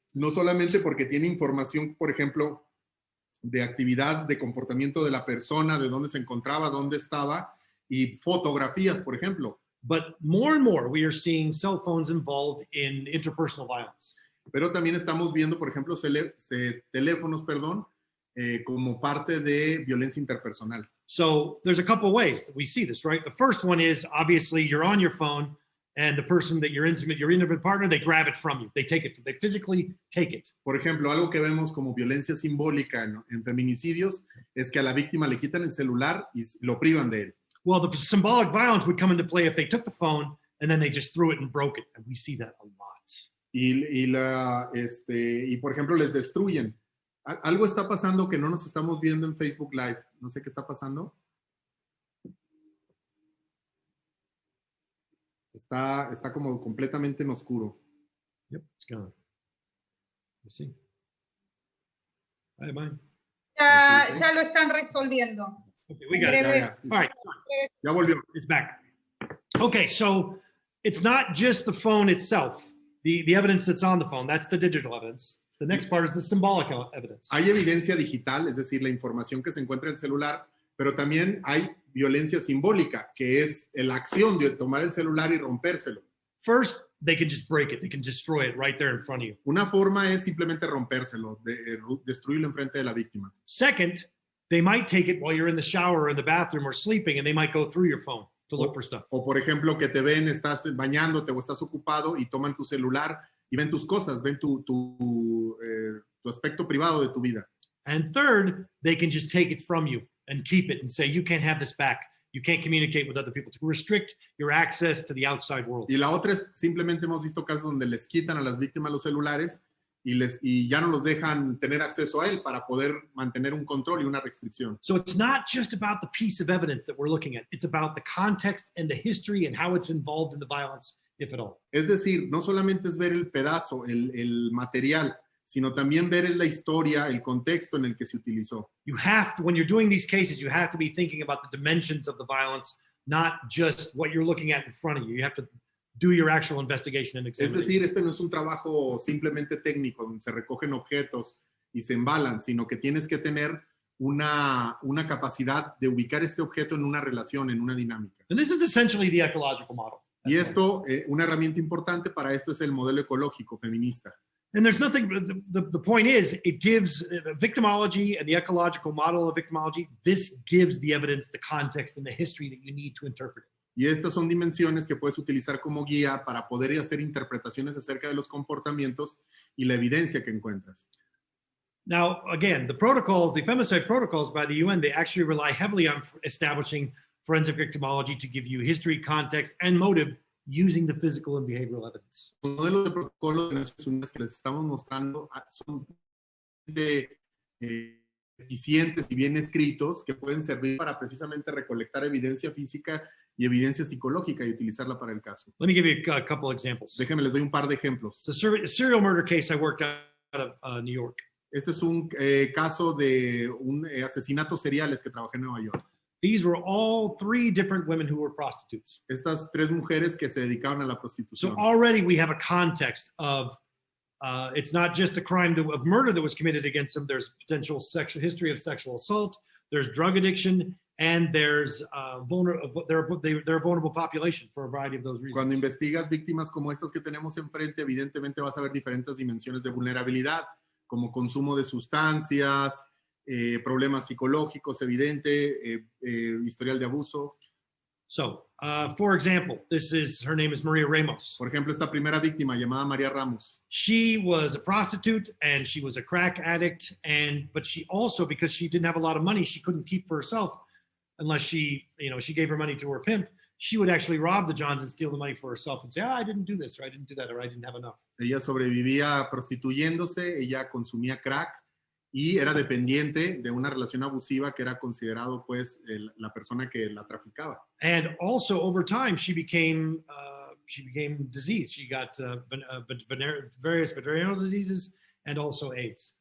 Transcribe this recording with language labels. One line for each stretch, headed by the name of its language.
Spanish: No solamente porque tiene información, por ejemplo, de actividad, de comportamiento de la persona, de dónde se encontraba, dónde estaba, y fotografías, por ejemplo.
English: but more and more we are seeing cell phones involved in interpersonal violence.
Spanish: Pero también estamos viendo, por ejemplo, teléfonos, como parte de violencia interpersonal.
English: So there's a couple ways that we see this, right? The first one is obviously you're on your phone and the person that your intimate partner, they grab it from you. They take it, they physically take it.
Spanish: Por ejemplo, algo que vemos como violencia simbólica en feminicidios es que a la víctima le quitan el celular y lo privan de él.
English: Well, the symbolic violence would come into play if they took the phone and then they just threw it and broke it. And we see that a lot.
Spanish: Y por ejemplo, les destruyen. Algo está pasando que no nos estamos viendo en Facebook Live. No sé qué está pasando. Está como completamente en oscuro.
English: Yep, it's gone. You see? Hi, mine.
Spanish: Ya lo están resolviendo.
English: Okay, we got it.
Spanish: Ya.
English: All right,
Spanish: Ya volvió.
English: it's back. Okay, so it's not just the phone itself, the evidence that's on the phone. That's the digital evidence. The next part is the symbolic evidence.
Spanish: Hay evidencia digital, es decir, la información que se encuentra en el celular, pero también hay violencia simbólica, que es la acción de tomar el celular y rompérselo.
English: First, they can just break it. They can destroy it right there in front of you.
Spanish: Una forma es simplemente rompérselo, destruirlo enfrente de la víctima.
English: Second, they might take it while you're in the shower or in the bathroom or sleeping, and they might go through your phone to look for stuff.
Spanish: O por ejemplo, que te ven, estás bañándote o estás ocupado y toman tu celular y ven tus cosas, ven tu aspecto privado de tu vida.
English: And third, they can just take it from you and keep it and say, you can't have this back. You can't communicate with other people, to restrict your access to the outside world.
Spanish: Y la otra es, simplemente hemos visto casos donde les quitan a las víctimas los celulares y ya no los dejan tener acceso a él para poder mantener un control y una restricción.
English: So it's not just about the piece of evidence that we're looking at. It's about the context and the history and how it's involved in the violence, if at all.
Spanish: Es decir, no solamente es ver el pedazo, el material, sino también ver la historia, el contexto en el que se utilizó.
English: You have to, when you're doing these cases, you have to be thinking about the dimensions of the violence, not just what you're looking at in front of you. You have to do your actual investigation and
Spanish: Es
English: examination.
Spanish: decir, este no es un trabajo simplemente técnico, donde se recogen objetos y se embalan, sino que tienes que tener una capacidad de ubicar este objeto en una relación, en una dinámica.
English: And this is essentially the ecological model.
Spanish: Y esto, una herramienta importante para esto es el modelo ecológico feminista.
English: And there's nothing, the point is, it gives victimology and the ecological model of victimology, this gives the evidence, the context, and the history that you need to interpret it.
Spanish: Y estas son dimensiones que puedes utilizar como guía para poder hacer interpretaciones acerca de los comportamientos y la evidencia que encuentras.
English: Now, again, the protocols, the femicide protocols by the UN, they actually rely heavily on establishing forensic victimology to give you history, context, and motive using the physical and behavioral evidence.
Spanish: Los modelos de protocolo de Naciones Unidas que les estamos mostrando son eficientes y bien escritos que pueden servir para precisamente recolectar evidencia física y evidencia psicológica y utilizarla para el caso.
English: Let me give you a couple examples.
Spanish: Déjenme, les doy un par de ejemplos.
English: It's a serial murder case I worked out of New York.
Spanish: Este es un caso de un asesinato seriales que trabajé en Nueva York.
English: These were all 3 different women who were prostitutes.
Spanish: Estas 3 mujeres que se dedicaban a la
English: So
Spanish: prostitución.
English: already we have a context of It's not just the crime of murder that was committed against them. There's potential history of sexual assault. There's drug addiction, and there's they're a vulnerable population for a variety of those reasons.
Spanish: Cuando investigas víctimas como estas que tenemos enfrente, evidentemente vas a ver diferentes dimensiones de vulnerabilidad, como consumo de sustancias, problemas psicológicos, evidente, historial de abuso.
English: So, for example, her name is Maria Ramos.
Spanish: Por ejemplo, esta primera víctima llamada María Ramos.
English: She was a prostitute and she was a crack addict, but she also, because she didn't have a lot of money, she couldn't keep for herself unless she gave her money to her pimp. She would actually rob the Johns and steal the money for herself and say, I didn't do this, or I didn't do that, or I didn't have enough.
Spanish: Ella sobrevivía prostituyéndose, ella consumía crack y era dependiente de una relación abusiva que era considerado pues la persona que la traficaba.
English: And also over time she became diseased. She got various venereal diseases and also AIDS.